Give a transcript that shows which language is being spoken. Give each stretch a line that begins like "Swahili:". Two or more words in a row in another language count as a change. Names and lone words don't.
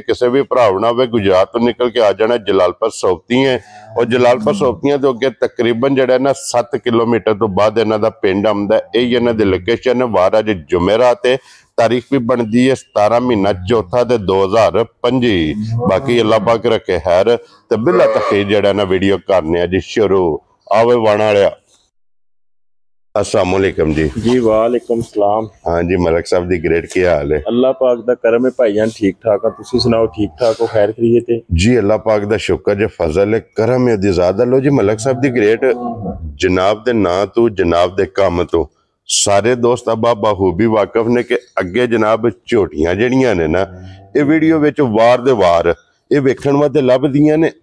Punjabi: ਕਿਸੀ ਭੀ ਭਰਾ ਨਾ ਹੋ ਗੁਜਰਾਤ ਤੋਂ ਨਿਕਲ ਕੇ ਆ ਜਾਣਾ ਜਲਾਲਪੁਰ ਸੋਬਤੀ ਹੈ ਔਰ ਜਲਾਲਪੁਰ ਸੋਬਤੀਆਂ ਤੋਂ ਅੱਗੇ ਤਕਰੀਬਨ ਜਿਹੜਾ ਨਾ 7 ਕਿਲੋਮੀਟਰ ਤੋਂ ਬਾਅਦ ਇਨ੍ਹਾਂ ਦਾ ਪਿੰਡ ਆਉਂਦਾ। ਯਹੀ ਇਨ੍ਹਾਂ ਦੀ ਲੋਕੇਸ਼ਨ ਹੈ। ਵਾਰ ਅੱਜ ਜੁਮੇਰਾਤ ਹੈ, ਤਾਰੀਖ਼ ਭੀ ਬਣਦੀ ਹੈ 17 ਮਹੀਨਾ ਚੌਥਾ ਤੇ 2025। ਬਾਕੀ ਅੱਲਾਹ ਪਾਕ ਰੱਖੇ ਖ਼ੈਰ ਤੇ ਬਿਲਾ ਤਾਖ਼ੀਰ ਜਿਹੜਾ ਨਾ ਵੀਡੀਓ ਕਰਨੇ ਜੀ ਸ਼ੁਰੂ ਆਵੇ ਵਾਣ ਵਾਲਿਆ।
Arabic: السلام عليكم
Punjabi: जी। जी
Arabic: وعليكم السلام.
Punjabi: ਹਾਂ ਜੀ ਮਲਕ ਸਾਹਬ ਦੀ ਗ੍ਰੇਟ ਕੀ ਹਾਲ ਹੈ? ਅੱਲਾਹ ਪਾਕ ਦਾ ਕਰਮ ਹੈ ਭਾਈਜਾਨ, ਠੀਕ ਠਾਕ ਹੈ। ਤੁਸੀਂ ਸੁਣਾਓ ਠੀਕ ਠਾਕ ਹੋ, ਖ਼ੈਰ ਖ਼ਰੀਏ ਤੇ? ਜੀ ਅੱਲਾਹ ਪਾਕ ਦਾ ਸ਼ੁਕਰ ਜੇ ਫ਼ਜ਼ਲ ਹੈ ਕਰਮ ਹੈ ਦੀ ਜ਼ਿਆਦਾ। ਲੋ ਜੀ ਮਲਕ ਸਾਹਬ ਦੀ ਗ੍ਰੇਟ ਜਨਾਬ ਦੇ ਨਾ ਤੋਂ ਜਨਾਬ ਦੇ ਕਾਮ ਤੋਂ ਸਾਰੇ ਦੋਸਤ ਅਬ ਬਖ਼ੂਬੀ ਵਾਕਫ਼ ਨੇ ਕਿ ਅੱਗੇ ਜਨਾਬ ਝੋਟੀਆਂ ਜੜੀਆਂ ਨੇ ਨਾ ਯੇ ਵੀਡੀਓ ਵਿੱਚ ਵਾਰ ਦੇ ਵਾਰ ਯੇ ਵੇਖਣ ਵਾਸਤੇ ਲੱਭਦੀਆਂ ਨੇ।